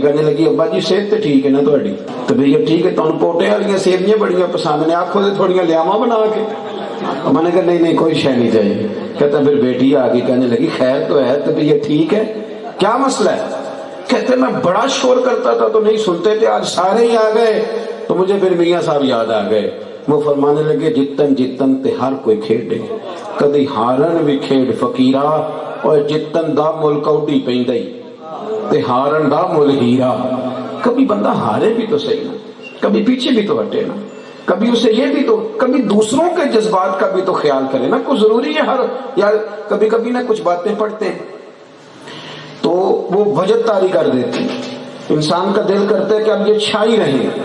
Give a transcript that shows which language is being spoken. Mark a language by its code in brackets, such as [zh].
[ur] کہنے لگی ابا جی صحت تو ٹھیک ہے نا تھوڑی؟ تو بھیا ٹھیک ہے, تمہیں پوٹے والی سیویاں بڑیاں پسند نے, آنکھوں سے تھوڑیاں لیاما بنا کے. میں نے کہا نہیں کوئی شے نہیں چاہیے. کہتا پھر بیٹی آ گئی, کہنے لگی خیر تو ہے؟ تو بھیا ٹھیک ہے, کیا مسئلہ ہے؟ کہتے میں بڑا شور کرتا تھا تو نہیں سنتے تھے, آج سارے ہی آ گئے تو مجھے پھر میاں صاحب یاد آ گئے. وہ فرمانے لگے [pa] جتن جتن تے ہر کوئی کھیڈے, کدی ہارن بھی کھیڈ فقیرا, اور جتن دا مل کوڈی پیندی تے ہارن دا مل ہیرا. [ur] کبھی بندہ ہارے بھی تو صحیح نا, کبھی پیچھے بھی تو ہٹے نا, کبھی اسے یہ بھی تو, کبھی دوسروں کے جذبات کا بھی تو خیال کرے نا. کوئی ضروری ہے ہر یار کبھی کبھی نہ کچھ باتیں پڑھتے ہیں تو وہ وجد طاری کر دیتی, انسان کا دل کرتا ہے کہ اب یہ چھائی رہے.